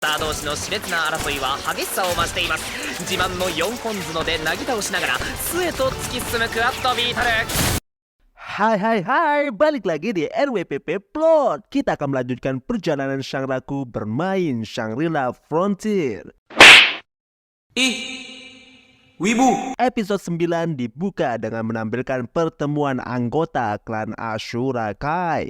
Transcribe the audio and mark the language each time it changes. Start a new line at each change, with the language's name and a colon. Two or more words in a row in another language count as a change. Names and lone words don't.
Japanese: ター同士の熾烈な争いは激しさを増しています。自慢の4本角でなぎ倒しながら末と突き進むクワッドビートル。
Indonesian: Hai, balik lagi di RWPP Plot. Kita akan melanjutkan perjalanan Shangri-La bermain Shangri-La Frontier. Wibu. Episode 9 dibuka dengan menampilkan pertemuan anggota klan Ashura Kai.